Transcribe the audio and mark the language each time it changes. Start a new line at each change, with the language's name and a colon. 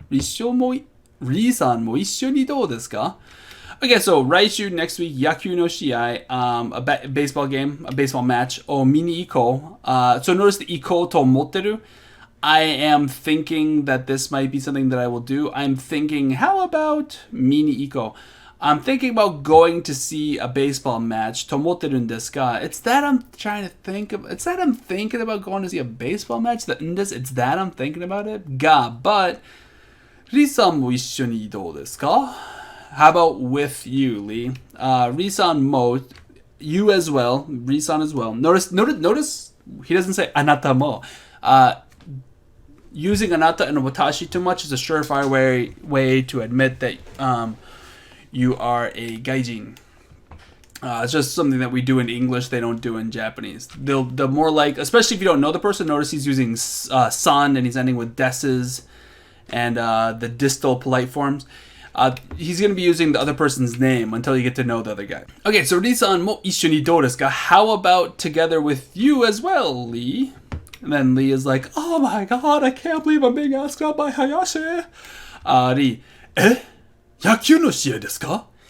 Japanese: Riさんも一緒にどうですか?
English: Okay, so
Japanese: 来週
English: next week
Japanese: 野球の試合,
English: a baseball game, a baseball match,
Japanese: を見に行こう.
English: So notice the
Japanese: 行こうと思ってる.
English: I am thinking that this might be something that I will do. I'm thinking, how about
Japanese: 見に行こう?
English: I'm thinking about going to see a baseball match.
Japanese: と思ってるんですが.
English: It's that I'm trying to think of. It's that I'm thinking about going to see a baseball match. It's that I'm thinking about it.
Japanese: But リさんも一緒にどうですか?
English: How about with you, Lee?
Japanese: リさんも
English: you as well. リさん as well. Notice he doesn't say あなたも. Using あなたand 私 too much is a surefire way to admit that you are a gaijin. It's just something that we do in English, they don't do in Japanese. They'll more like, especially if you don't know the person, notice he's using san and he's ending with deses and the distal polite forms. He's going to be using the other person's name until you get to know the other guy. Okay, so
Japanese: Ri-san mo ishoni dou desu ka?
English: How about together with you as well, Lee? And then Lee is like, oh my god, I can't believe I'm being asked out by Hayashi.
Japanese: Ri, 野球の試合ですか?